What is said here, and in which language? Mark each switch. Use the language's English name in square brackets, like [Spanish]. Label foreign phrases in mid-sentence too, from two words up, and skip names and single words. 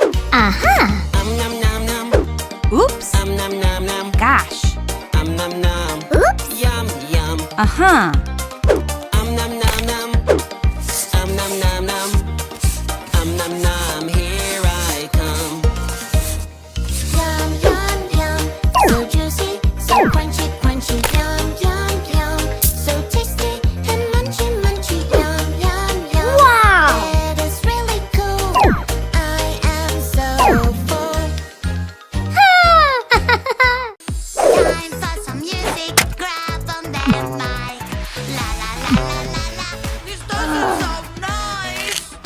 [English] Aha! Nom nom nom. Oops. Nom nom nom. Gosh. Nom nom. Oops! Yum yum. Uh-huh. Nom nom nom. Nom nom nom. Nom nom. Here I come. Yum, yum, yum. So juicy, so crunchy, crunchy. Yum, yum, yum. So tasty and munchy, munchy. Yum, yum, yum. Wow! It is really cool. I am so full. Time for some music. Grab on that mic. La la la la la la. This doesn't sound nice.